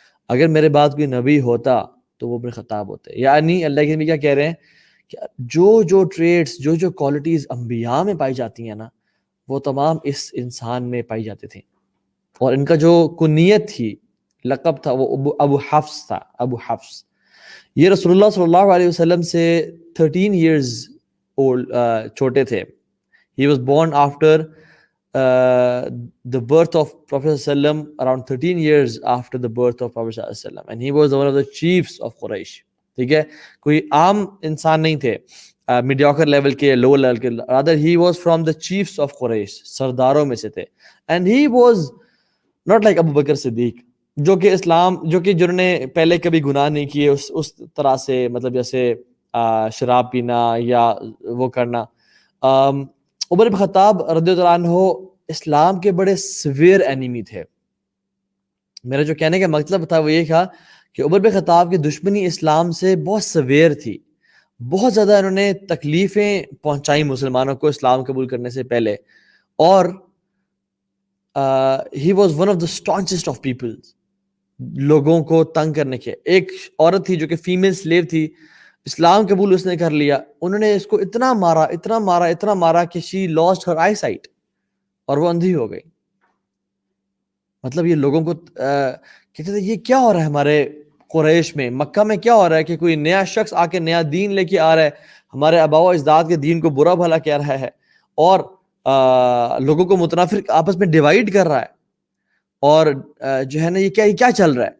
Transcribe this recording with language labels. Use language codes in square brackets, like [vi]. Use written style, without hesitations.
[ur] اگر میرے بعد کوئی نبی ہوتا تو وہ ابن خطاب ہوتے. یعنی اللہ کے نبی کیا کہہ رہے ہیں کہ جو ٹریٹس جو کوالٹیز انبیاء میں پائی جاتی ہیں نا وہ تمام اس انسان میں پائی جاتی تھیں. اور ان کا جو کنیت تھی، لقب تھا، وہ ابو حفص تھا. ابو حفص یہ رسول اللہ صلی اللہ علیہ وسلم سے [en] 13 years [ur] چھوٹے تھے. [en] He was born after the birth of Prophet ﷺ, around 13 years after the birth of Prophet ﷺ, and he was one of the chiefs of Quraysh. [ur] ٹھیک ہے، کوئی عام انسان نہیں تھے میڈیوکر لیول کے، لو لیول کے. [en] rather he was from the chiefs of Quraysh، [ur] سرداروں میں سے تھے. [en] and he was not like [ur] ابو بکر صدیق جو کہ جنہوں نے پہلے کبھی گناہ نہیں کیے اس طرح سے، مطلب جیسے شراب پینا یا وہ کرنا. عمر بن خطاب رضی اللہ عنہ اسلام کے بڑے [en] severe enemy [ur] تھے. میرا جو کہنے کا مطلب تھا وہ یہ تھا کہ عمر بن خطاب کی دشمنی اسلام سے بہت سویر تھی. بہت زیادہ انہوں نے تکلیفیں پہنچائیں مسلمانوں کو اسلام قبول کرنے سے پہلے. [en] اور he was one of the staunchest of people. [ur] لوگوں کو تنگ کرنے کے. ایک عورت تھی جو کہ فیمیل سلیو تھی, اسلام قبول اس نے کر لیا, انہوں نے اس کو اتنا مارا کہ [en] she lost her eyesight, [ur] اور وہ اندھی ہو گئی. مطلب یہ لوگوں کو کہتے تھے یہ کیا ہو رہا ہے ہمارے قریش میں, مکہ میں کیا ہو رہا ہے کہ کوئی نیا شخص آ کے نیا دین لے کے آ رہا ہے, ہمارے آباء و اجداد کے دین کو برا بھلا کہہ رہا ہے, اور لوگوں کو متنافر آپس میں ڈیوائیڈ کر رہا ہے, اور جو ہے نا یہ کیا چل رہا ہے.